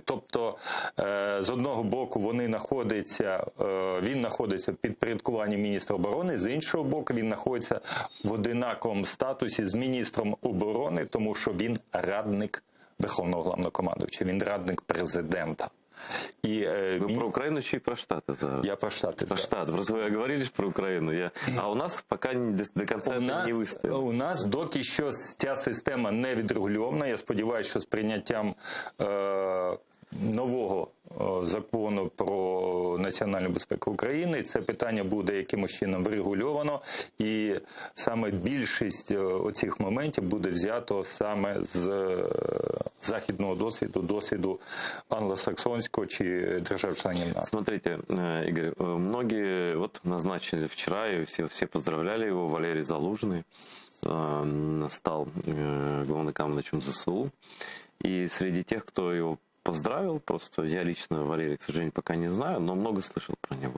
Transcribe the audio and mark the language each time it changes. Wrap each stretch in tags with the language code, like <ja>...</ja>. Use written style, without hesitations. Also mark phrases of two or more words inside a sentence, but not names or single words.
<uk>Тобто, з одного боку, він знаходиться в підпорядкуванні міністра оборони, з іншого боку, він знаходиться в одинаковому статусі з міністром оборони, тому що він радник Верховного Головнокомандувача, він радник президента.</uk> <ru>Вы про Украину чи про Штаты? Я про Штаты. Про Штаты. Просто вы говорили про Украину. А у нас пока до конца это не вистояло.</ru> <uk>У нас доки що ця система не відрегульована. Я сподіваюся, що з прийняттям нового закону про національну безпеку України це питання буде якимось чином врегульовано, і саме більшість оцих моментів буде взято саме з західного досвіду англосаксонського чи держав-членів НАТО.</uk> <ru>Смотрите, Игорь, многие вот назначили вчера, и все поздравляли его, Валерий Залужный стал главнокомандующим ЗСУ, и среди тех, кто его поздравил, просто я лично Валерия, к сожалению, пока не знаю, но много слышал про него.</ru>